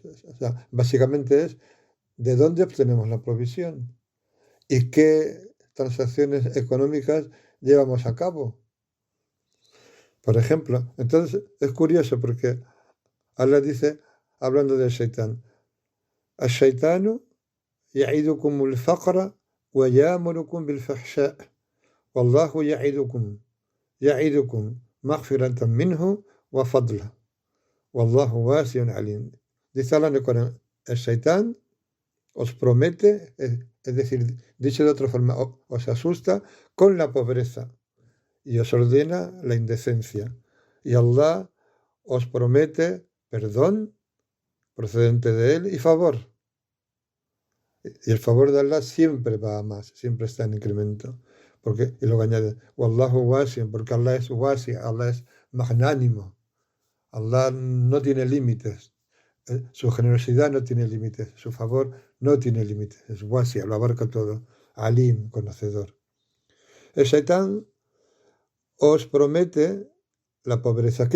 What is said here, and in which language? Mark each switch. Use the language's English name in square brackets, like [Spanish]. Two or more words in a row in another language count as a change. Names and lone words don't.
[Spanish] O sea, básicamente es de dónde obtenemos la provisión y qué transacciones económicas llevamos a cabo. Por ejemplo, entonces es curioso porque Allah dice, hablando del Shaitán, [Arabic] الشيطان يعدكم الفقر ويأمركم بالفحشاء والله يعدكم مغفرة منه وفضلا والله واسع عليم. [Spanish] Dice Allah en el Corán, el Shaitán os promete, es decir, dicho de otra forma, os asusta con la pobreza y os ordena la indecencia. Y Allah os promete perdón procedente de Él y favor. Y el favor de Allah siempre va a más, siempre está en incremento. Y luego añade, [Arabic] والله واسع, [Spanish] porque Allah es wasi, Allah es magnánimo. Allah no tiene límites. Su generosidad no tiene límites, su favor no tiene límites. Es wasi, lo abarca todo. Alim, conocedor. El Shaitán os promete la pobreza.